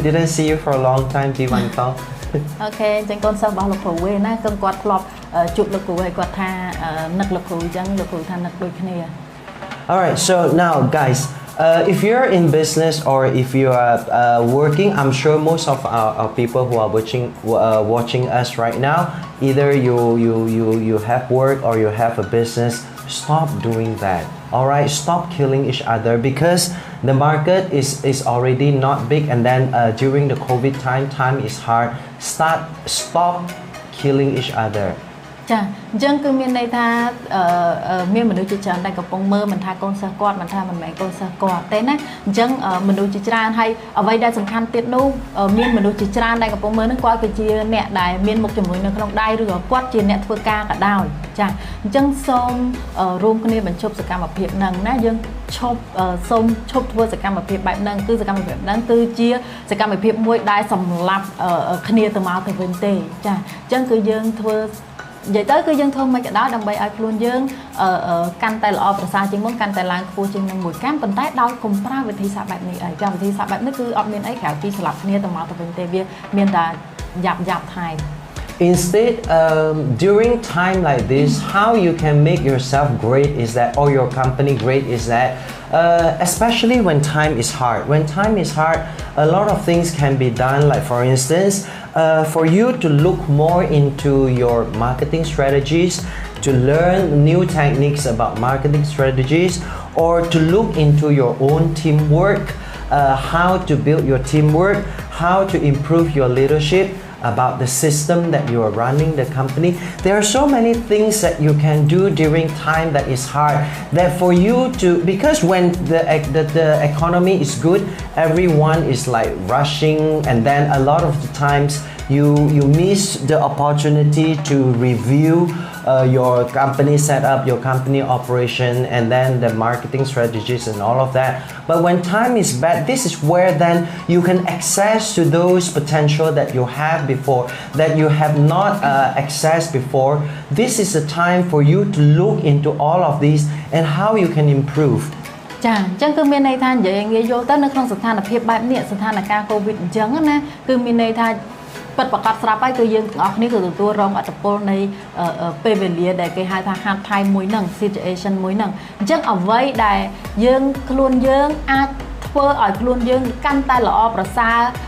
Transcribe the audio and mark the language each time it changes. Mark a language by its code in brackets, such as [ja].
[en] Didn't see you for a long time, Divan Call. [km] អូខេអញ្ចឹងកូនសិស្សរបស់លោកគ្រូវិញណាគឺគាត់ធ្លាប់ជួបលោកគ្រូហើយគាត់ថានឹកលោកគ្រូអញ្ចឹងលោកគ្រូថានឹកដូចគ្នា [en] Alright, so now guys, if you're in business or if you are working, I'm sure most of our people who are watching us right now, either you have work or you have a business, stop doing that. Alright, stop killing each other because the market is already not big and then during the COVID time is hard. Stop killing each other. [km] ចាអញ្ចឹងគឺមានន័យថាមានមនុស្សជាច្រើនដែលកំពុងមើលមិនថាកូនសិស្សគាត់មិនថាមិនមែនកូនសិស្សគាត់ទេណាអញ្ចឹងមនុស្សជាច្រើនហើយអ្វីដែលសំខាន់ទៀតនោះមានមនុស្សជាច្រើនដែលកំពុងមើលនឹងគាត់គឺជាអ្នកដែលមានមុខជំនួញនៅក្នុងដៃឬក៏គាត់ជាអ្នកធ្វើការក៏ដោយចាអញ្ចឹងសូមរួមគ្នាបញ្ឈប់សកម្មភាពហ្នឹងណាយើង សូមឈប់ធ្វើសកម្មភាពបែបហ្នឹងគឺសកម្មភាពហ្នឹងគឺជាសកម្មភាពមួយដែលសម្លាប់គ្នាទៅមកទៅវិញទេចាអញ្ចឹងគឺយើងធ្វើនិយាយទៅគឺយើងធ្វើមិនក៏ដោយដើម្បីឲ្យខ្លួនយើង កាន់តែល្អប្រសើរជាងមុនកាន់តែឡើងខ្ពស់ជាងនឹងមួយកម្មប៉ុន្តែដោយកុំប្រើវិធីសាស្ត្របែបនេះអីកម្មវិធីសាស្ត្របែបនេះគឺអត់មានអីក្រៅពីស្លាប់គ្នាទៅមកទៅវិញទេវាមានតែយ៉ាប់ថែម [en] Instead, during time like this, how you can make yourself great is that, or your company great is that, especially when time is hard. When time is hard, a lot of things can be done. Like for instance, for you to look more into your marketing strategies, to learn new techniques about marketing strategies, or to look into your own teamwork, how to build your teamwork, how to improve your leadership, about the system that you are running the company. There are so many things that you can do during time that is hard, that for you to, because when the economy is good, everyone is like rushing, and then a lot of the times you miss the opportunity to review your company setup, your company operation, and then the marketing strategies and all of that. But when time is bad, this is where then you can access to those potential that you have before, that you have not accessed before. This is a time for you to look into all of these and how you can improve. [km] ចាអញ្ចឹងគឺមានន័យថានិយាយងាយយល់ទៅនៅក្នុងស្ថានភាពបែបនេះស្ថានភាពកូវីដអញ្ចឹងណាគឺមានន័យថាពិតប្រាកដស្រាប់ហើយគឺយើងទាំងអស់គ្នាគឺទទួលរងឥទ្ធិពលនៃពេលវេលាដែលគេហៅថា hard time មួយហ្នឹង situation មួយហ្នឹងអញ្ចឹងអ្វីដែលយើងខ្លួនយើងអាចធ្វើឲ្យខ្លួនយើងកាន់តែល្អប្រសើរ